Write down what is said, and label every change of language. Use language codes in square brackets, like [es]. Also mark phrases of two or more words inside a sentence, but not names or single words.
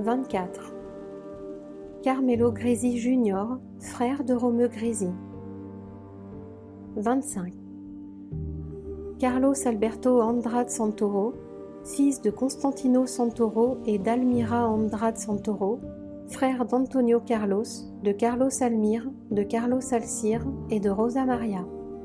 [fr] 24. Carmelo Grisi Jr., frère de Romeu Grisi. 25. Carlos Alberto Andrade Santoro, fils de Constantino Santoro et d'Almira Andrade Santoro, frère d'Antonio Carlos, de Carlos Almir, de Carlos Alcir et de Rosa Maria.